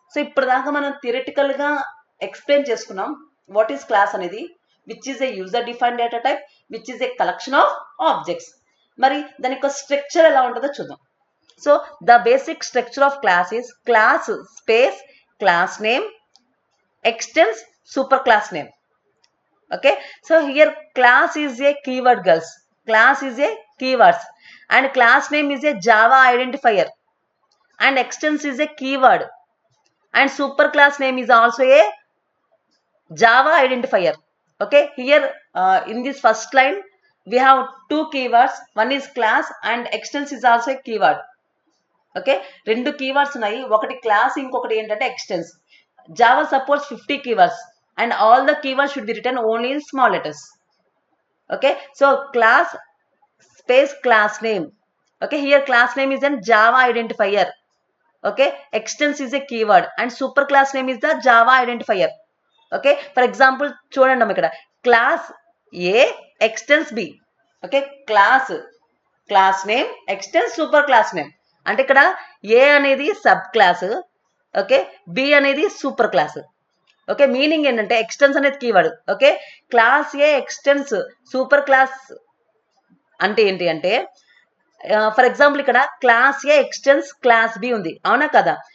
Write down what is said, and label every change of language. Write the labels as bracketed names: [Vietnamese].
[Telugu] So ఇప్పటిదాకా మనం theoretical గా ఎక్స్ప్లెయిన్ చేసుకున్నాం [English] What is class అనేది, which is a user defined data type, which is a collection of objects. [Telugu] మరి దాని యొక్క స్ట్రక్చర్ ఎలా ఉంటుందో చూద్దాం. [English] So the basic structure of class is class space class name extends super class name. Okay, so here class is a keyword, girls. Class is a keywords and class name is a Java identifier and extends is a keyword and super class name is also a Java identifier. Okay, here in this first line we have two keywords. One is class and extends is also a keyword. [Telugu] Okay, రెండు keywords ఉన్నాయి, ఒకటి class ఇంకొకటి ఏంటంటే ఎక్స్టెన్స్. [English] Java supports 50 keywords and all the keywords should be written only in small letters. Okay, so class space class name. Okay, here class name is a Java identifier. Okay, extends is a keyword and super class name is the Java identifier. Okay, for example [Telugu] చూడండి అమ్మ ఇక్కడ [English] Class A extends B. Okay, class name extends super class name [Telugu] అంటే ఇక్కడ ఏ అనేది sub class, okay, B అనేది super class. Okay, meaning ఏంటంటే ఎక్స్టెన్స్ అనేది keyword. Okay, class ఏ ఎక్స్టెన్స్ super class అంటే ఏంటి అంటే, ఫర్ ఎగ్జాంపుల్ ఇక్కడ క్లాస్ ఏ ఎక్స్టెన్స్ క్లాస్ బి ఉంది, అవునా కదా?